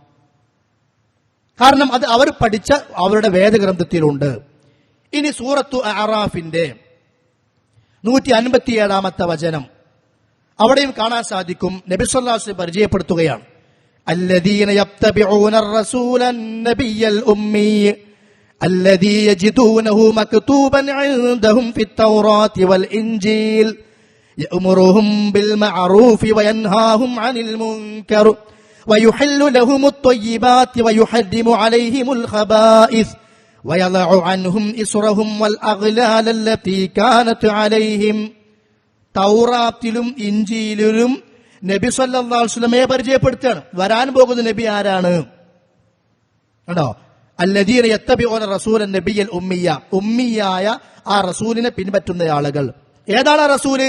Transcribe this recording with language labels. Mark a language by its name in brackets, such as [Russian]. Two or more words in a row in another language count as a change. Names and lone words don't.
[Malayalam] കാരണം അത് അവർ പഠിച്ച അവരുടെ വേദഗ്രന്ഥത്തിലുണ്ട്. ഇനി സൂറത്തു അറാഫിന്റെ 157 വചനം, അവിടെയും കാണാൻ സാധിക്കും. [Arabic] نبي صلى الله عليه وسلم പരിചയപ്പെടുത്തുകയാണ്, الذين يتبعون الرسول النبي الأمي الذي يجدونه مكتوبا عندهم في التوراة والإنجيل يأمرهم بالمعروف وينهاهم عن المنكر ويحل لهم الطيبات ويحرم عليهم الخبائث ويضع عنهم إصرهم والأغلال التي كانت عليهم. [Malayalam] തൗറാത്തിലും ഇഞ്ചീലിലും നബി [Arabic] صلى الله عليه وسلم [Malayalam] പരിചയപ്പെടുത്തുകയാണ്. വരാൻ പോകുന്ന നബി ആരാണ്? കണ്ടോ? [Arabic] الذين يتبعون الرسول النبي الأمي, [Malayalam] ഉമ്മിയായ ആ റസൂലിനെ പിൻപറ്റുന്ന ആളുകൾ. ഏതാണ് ആ റസൂല്?